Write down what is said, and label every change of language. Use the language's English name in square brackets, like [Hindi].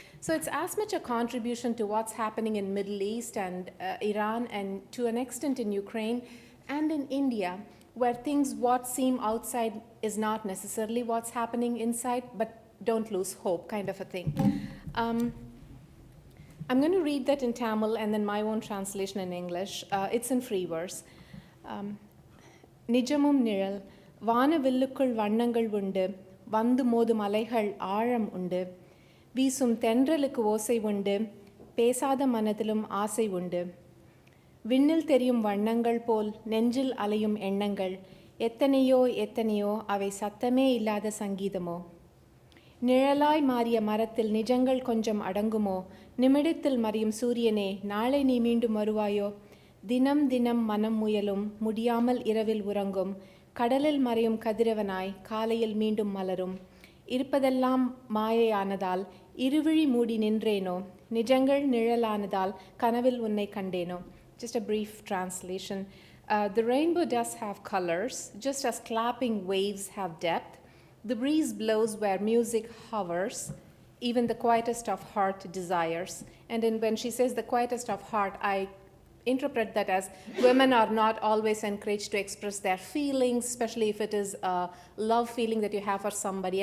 [English] So it's as much a contribution to what's happening in Middle East and Iran and to an extent in Ukraine and in India, where what seem outside is not necessarily what's happening inside, but don't lose hope, kind of a thing. I'm going to read that in Tamil and then my own translation in English. It's in free verse. [Tamil] நிஜமும் நிழல் வானவில்லுக்குள் வண்ணங்கள் உண்டு வந்து மோதும் அலைகள் ஆழம் உண்டு வீசும் தென்றலுக்கு ஓசை உண்டு பேசாத மனதிலும் ஆசை உண்டு விண்ணில் தெரியும் வண்ணங்கள் போல் நெஞ்சில் அலையும் எண்ணங்கள் எத்தனையோ எத்தனையோ அவை சத்தமே இல்லாத சங்கீதமோ நிழலாய் மாறிய மரத்தில் நிஜங்கள் கொஞ்சம் அடங்குமோ நிமிடத்தில் மறையும் சூரியனே நாளை நீ மீண்டும் வருவாயோ தினம் தினம் மனம் முயலும் முடியாமல் இரவில் உறங்கும் கடலில் மறையும் கதிரவனாய் காலையில் மீண்டும் மலரும் இருப்பதெல்லாம் மாயையானதால் இருவிழி மூடி நின்றேனோ நிஜங்கள் நிழலானதால் கனவில் உன்னை கண்டேனோ. [English] Just a brief translation. The rainbow does have colors, just as clapping waves have depth. The breeze blows where music hovers, even the quietest of heart desires. And when she says the quietest of heart, I interpret that as women are not always encouraged to express their feelings, especially if it is a love feeling that you have for somebody.